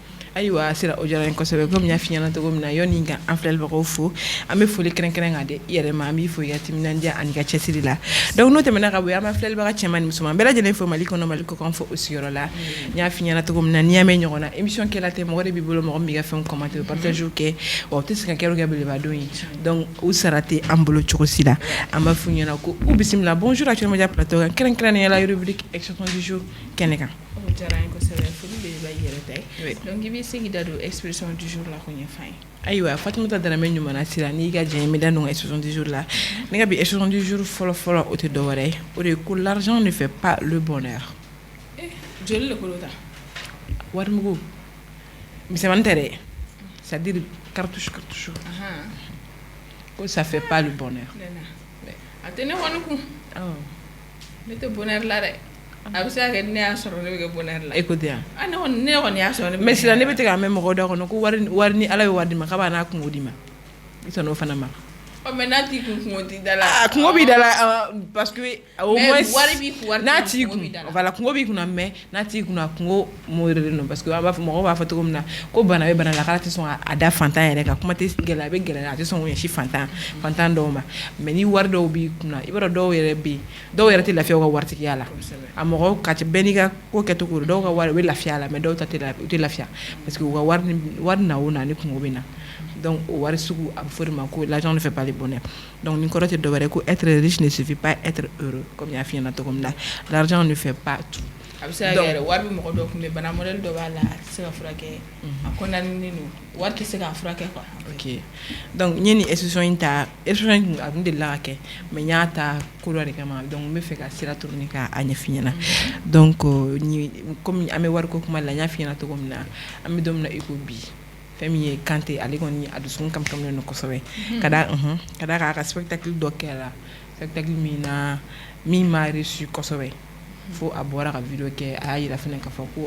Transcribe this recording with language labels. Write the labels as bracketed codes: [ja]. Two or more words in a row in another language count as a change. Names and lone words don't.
[bm] Ayiwa sira o diyara n ye kosɛbɛ komi n y'a f'i ɲɛna cogo min na yani ka an filɛlibagaw fo an bɛ foli kɛrɛnkɛrɛn ka di i yɛrɛ ma an b'i fo i ka timinandiya ani ka cɛsiri la donc n'o tɛmɛna ka bɔ yen an bɛ filɛlibaga cɛman ni musoman bɛɛ lajɛlen fo Mali kɔnɔ Mali kɔkan fo o sigiyɔrɔ la n y'a f'i ɲɛna cogo min na n'i y'a mɛn ɲɔgɔn na émission kɛla tɛ mɔgɔ de b'i bolo mɔgɔ min b'i ka fɛnw commenter partage kɛ wa o tɛ se ka kɛ belebelebadon ye donc u sara tɛ an bolo cogo si la an b'a f'u ɲɛna ko u bisimila bonjour Actuel Media plateau kan kɛrɛnkɛrɛnnenya la [fr] rubrique expression du jour [bm] kɛnɛ kan. O diyara n ye kosɛbɛ foli belebeleba i yɛrɛ ta ye donc i bɛ se k'i da don [fr] expression du jour [bm] la k'o ɲɛfɔ an ye. Ayiwa Fatumata Dramé ɲumana sira n'i ka diɲɛ bɛ da don [fr] expression du jour [bm] la ne ka bi [fr] expression du jour [bm] fɔlɔ o tɛ dɔwɛrɛ ye o de ye ko [fr] l'argent ne fait pas le bonheur. [bm] Joli le kolo ta. Warimugu misɛmani tɛ dɛ [fr] c'est-à-dire cartouche [bm] ko [fr] ça fait pas le bonheur. [bm] A tɛ ne kɔni kun. Ne tɛ bonheur la dɛ. A bɛ se ka kɛ ne y'a sɔrɔ ne bɛ kɛ bonheur la. [fr] Écoute bien. [bm] Ne kɔni y'a sɔrɔ ne bɛ. Mais sisan ne bɛ te k'a mɛn mɔgɔw da kɔnɔ ko wari ni Ala ye wari di ma k'a b'a n'a kungo di ma i sɔn n'o fana ma. Mais n'a t'i kun kungo t'i da la. Kungo b'i da la [fr] parce que au moins [bm] wari b'i kun wari n'a t'i kun voilà kungo b'i kunna mais n'a t'i kunna kungo mɔɔrelen don [fr] parce que [bm] an b'a fɔ mɔgɔw b'a fɔ cogo min na ko bana bɛ bana la k'Ala tɛ sɔn a da fantan yɛrɛ kan kuma tɛ gɛlɛya a bɛ gɛlɛya a tɛ sɔn k'o ɲɛsin fantan dɔw ma mais ni wari dɔw b'i kunna i b'a dɔn dɔw yɛrɛ bɛ yen dɔw yɛrɛ tɛ lafiya u ka waritigiya la a mɔgɔw ka bɛɛ n'i ka ko kɛcogo dɔw ka wari u bɛ lafiya la mais dɔw ta u tɛ lafiya [fr] parce que [bm] u ka wari na o na ni kungo bɛ na donc o wari sugu a bɛ fɔ de ma ko [fr] l'argent ne fait pas le bonheur [bm] donc nin kɔrɔ tɛ dɔ wɛrɛ ko [fr] être riche ne suffit pas être heureux [bm] comme y'a f'i ɲɛna cogo min na [fr] l'argent ne fait pas tout. [bm] A bɛ se ka kɛ yɛrɛ wari bɛ mɔgɔ dɔw kun bɛ bana modèle dɔ b'a la a tɛ se ka furakɛ a condamné don wari tɛ se k'a furakɛ quoi. Ok donc n ye nin expression in ta expression in a kun delila ka kɛ mais n y'a ta ko dɔ de kama donc n bɛ fɛ ka sira tourner k'a ɲɛf'i ɲɛna donc comme an bɛ wariko kuma la n y'a f'i ɲɛna cogo min na an bɛ don min na i ko bi fɛn min ye Kante ale kɔni a dusukun kamikamilen don kosɛbɛ ka d'a kan a ka spectacle dɔ kɛra spectacle min ma reçu kosɛbɛ fo a bɔra ka video kɛ a y'a yira fɛnɛ k'a fɔ ko